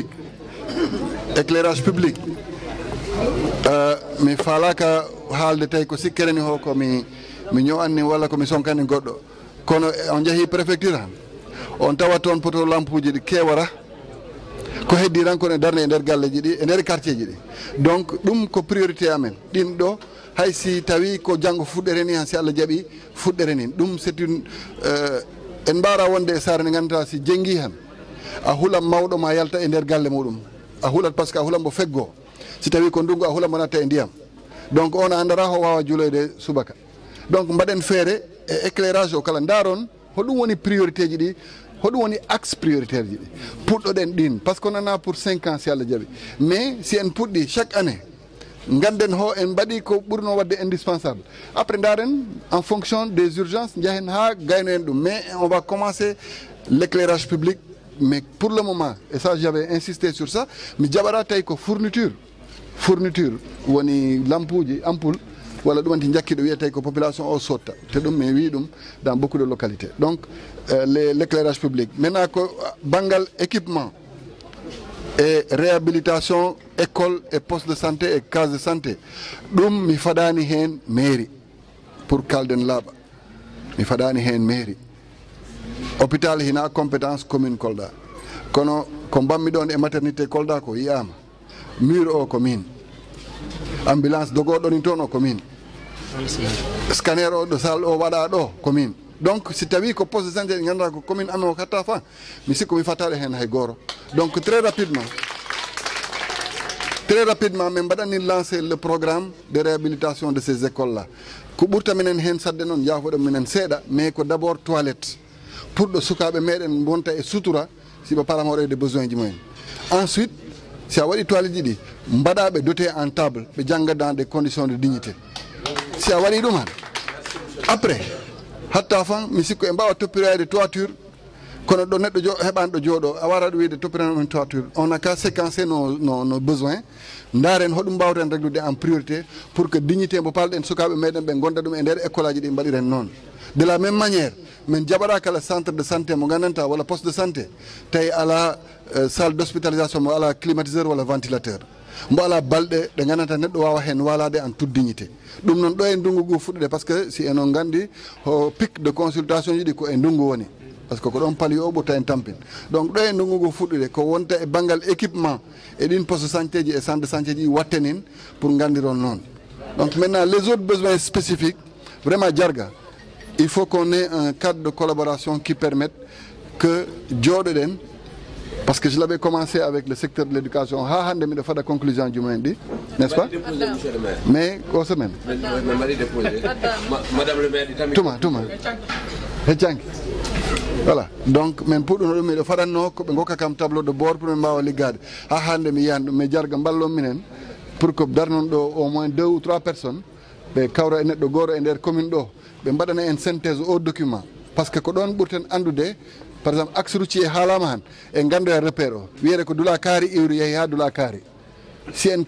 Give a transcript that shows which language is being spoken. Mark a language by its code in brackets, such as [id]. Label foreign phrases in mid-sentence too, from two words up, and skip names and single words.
[fr] Éclairage public. [ff] Mi falaka haalde tay ko sikkereni ho ko mi ñowanni walla ko mi sonkani goɗɗo. Kono on jahi préfecture han on tawa toon poto lampuji ɗi kewara ko heddi tan kono darne e nder galleji ɗi e nder quartier ji ɗi. Donc ɗum ko priorité amen ɗin ɗo hay si tawi ko janggo fuɗɗere ni han si Allah jaaɓi fuɗɗere ni ɗum [fr] c'est une [ff] en mbara wonde e saare nde gandata si jenggi han a hulam mawɗo ma yalta e nder galle muɗum a hulat [fr] par ce que [ff] a hulan mo feggo si tawi ko ndungu a hulan mo natta e ndiyam. Donc on a andara ho wawa juloyde subaka. donc mbaɗen feere e éclairage o kala ndaron hoɗum woni priorité ji ɗi hoɗum woni [fr] axe prioritaire [ff] ji ɗi puɗɗoɗen ɗin [fr] par ce que on en a pour 5 ans [ff] si Allah jaɓi [fr] mais si [ff] en puɗɗi [fr] chaque année [ff] ganden ho en mbaɗi ko ɓurno wadde indispensable après ndaren [fr] en fonction des urgences [ff] jahen ha gayno en ɗum [fr] mais on va commencer l'éclairage public mais pour le moment et ça j'avais insisté sur ça [ff] mi jaɓata tawi ko fourniture woni lampuji ampoule walla ɗum anti jakkiɗo wiye tawi ko population o sotta te ɗum mi wi ɗum [fr] dans beaucoup de localités [ff] donc [fr] l'éclairage public maintenant [ff] ko banggal [fr] équipement et réhabilitation école et poste de santé [ff] et case de santé ɗum mi faɗani hen [fr] mairie pour [ff] kalden laaɓa mi faɗani hen mairie hôpital hina [fr] compétence commune [ff] Kolda kono ko mbammi ɗon e maternité Kolda ko yiyama mur o ko min ambulance dogoɗo ni toon o ko min scanner o ɗo sal o waɗa ɗo ko min donc si tawi ko [fr] poste de santé [ff] ɗi ganduɗa ko commune amen o katta fa mi sikku mi fattaɗe hen hay goto [fr] donc très rapidement [ff] min mbaɗani [fr] lancer le programme de réhabilitation de ces écoles là [ff] ko ɓurta minen hen sadde noon yafoɗo minen seeɗa mais ko [fr] d' abord toilette pour [ff] ɗo sukaɓe meɗen bonta e sutura siɓe paramorede besoin ji mumen ensuite si a waɗi toilette ji ɗi mbaɗaɓe [fr] doté en table [ff] ɓe jangga [fr] dans des conditions de dignité [ff] si a waɗi ɗum han après hatta fan mi sikku e mbawa toppirade toiture kono ɗo neɗɗo heɓani ɗo jooɗo a wara ɗo wiide toppirani ɗum toiture [fr] on a qu'à séquencer nos besoins [ff] ndaren hoɗum mbawten réglude [fr] en priorité pour que dignité [ff] mo palɗen sukaɓe meɗen ɓe gonda ɗum e nder école aji ɗi mbaɗiren noon [fr] de la même manière [ff] min jaɓaɗa kala [fr] centre de santé [ff] mo gandanta walla [fr] poste de santé [ff] tawi ala [fr] salle d' hospitalisation [ff] mo ala climatiseur walla ventilateur mbo ala balɗe ɗe gandanta neɗɗo wawa hen walade [fr] en toute dignité [ff] ɗum noon ɗo e ndungu ngu fuɗɗude [fr] par ce que [ff] si enon gandi ho [fr] pic de consultation [ff] ji ɗi ko e ndungu woni [fr] par ce que [ff] ko ɗon paali o ɓurta en tampin donc ɗo e ndungu ngu fuɗɗude ko wonta e banggal équipement e ɗin [fr] poste de santé [ff] ji e [fr] centre de santé [ff] ji wattenin pour gandiron noon [fr] donc maintenant les autres besoins spécifiques vraiment [ff] jarga [fr] il faut qu'on ait un cadre de collaboration qui permette que [ff] jooɗoɗen [fr] parce que je l'avais commencé avec le secteur de l'éducation [ff] ha hande miɗo faɗa conclusion ji mumen ɗi [fr] n'est-ce pas mais [ff] ko semaine tuma heccanki voilà donc min puɗɗuno ɗum miɗo faɗanno koɓe gokka kam [fr] tableau de bord pour [ff] min mbawa liggade ha hande mi yiyani ɗum mais jarga mballon minen [fr] pour que [ff] darnon ɗo [fr] au moins 2 ou 3 personnes [ff] ɓe kawra e neɗɗo goto e nder commune ɗo ɓe mbaɗana [fr] en synthèse au document par ce que [ff] ko ɗon ɓurten andude par [fr] exemple axe routier [ff] haalama han e gandoya repère o wiyete ko Dula Kaari iwri yeehi ha Dula Kaari si en